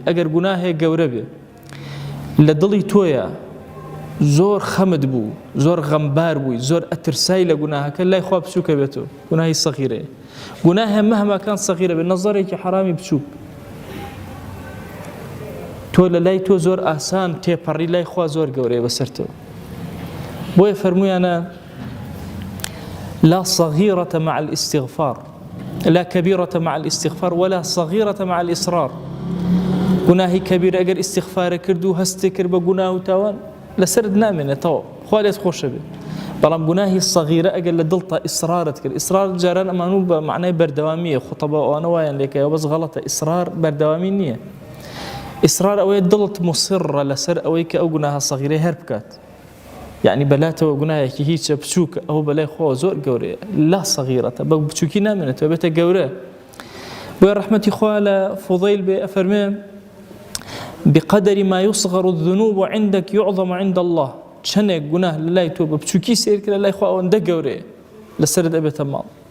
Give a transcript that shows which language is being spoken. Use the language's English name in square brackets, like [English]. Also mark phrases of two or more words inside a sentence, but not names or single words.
[Central Kurdish] ئەگەر گوناهێک گەورە بێ لە دڵی تۆیە، زۆر خەمت بوو، زۆر غەمبار بووی، زۆر ئەترسای لە گوناهەکە، لای خوا بچووکە بێتەوە، گوناهی سەغیرەیە. گوناهە [Arabic] مەهما کان [Central Kurdish] سەغیرە بێ، نەزەرێکی حرامی بچووک، تۆ لە لای تۆ زۆر ئاسان تێپەڕی، لای خوا زۆر گەورەیە بەسەرتەوە. [Arabic] بۆیە فەرمویانە لا صغيرة مع الاستغفار، لا كبيرة مع الاستغفار، ولا صغيرة مع الإصرار. [Central Kurdish] گوناهی کەبیر ئەگەر ئیستیغفارە کرد و هەستی کرد بە گوناه و تاوان لەسرت نامێنێتەوە، خوا لێت خۆشە بێت. بەڵام گوناهی سەغیرە ئەگەر لە دڵتا ئیسرارت کرد، ئیسرار جاران ئەمانوو بە معنای بەردەوامیە، خوتەبە ئەوانە وایان لێکەوە بەس غەڵەتە، ئیسرار بەردەوامی نییە. ئیسرار ئەوەیە دڵت مصرە لەسەر ئەوەی کە ئەو گوناهە سەغیرەی هەر بکات، یعنی بەلاتەوە گوناهێکی هیچە بچووکە، ئەو بەلای خۆ زۆر گەورەیە، لا سەغیرەتە، بە بچووکی نامێنێتەوە، بێتە گەورە. بۆیە ڕەحمەتی خوا لە فوضەیل بێ ئەفەرمێ [Arabic] بقدر ما يصغر الذنوب عندك يعظم عند الله. [Central Kurdish] چەندێک گوناه لە لای تۆ بە بچووکی سیر کرد، لە لای خوا ئەوەندە گەورەیە، لەسەرت ئەبێتە ماڵ.